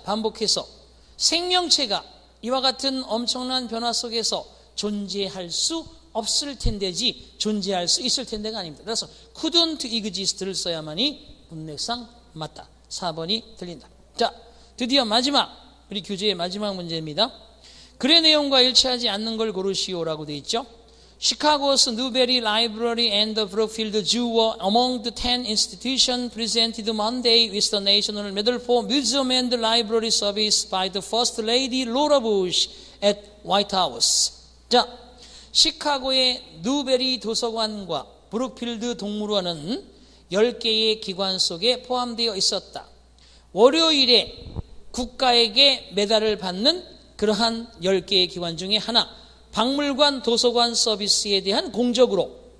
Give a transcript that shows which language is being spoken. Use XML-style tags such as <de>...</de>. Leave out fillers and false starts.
<ko>반복해서 생명체가 이와 같은 엄청난 변화 속에서 존재할 수 없을 텐데지 존재할 수 있을 텐데가 아닙니다. 그래서</ko> <en>couldn't exist</en> <ko>를 써야만이 문맥상 맞다. 4번이 틀린다. 자, 드디어 마지막, 우리 교재의 마지막 문제입니다. 글의 내용과 일치하지 않는 걸 고르시오라고 되어 있죠.</ko> <en>Chicago's Newberry Library and the Brookfield Zoo were among the 10 institutions presented Monday with the National Medal for Museum and Library Service by the First Lady Laura Bush at White House.</en> <ko>자, 시카고의 누베리 도서관과 브룩필드 동물원은 10개의 기관 속에 포함되어 있었다. 월요일에 국가에게 메달을 받는 그러한 10개의 기관 중에 하나, 박물관 도서관 서비스에 대한 공적으로.</ko>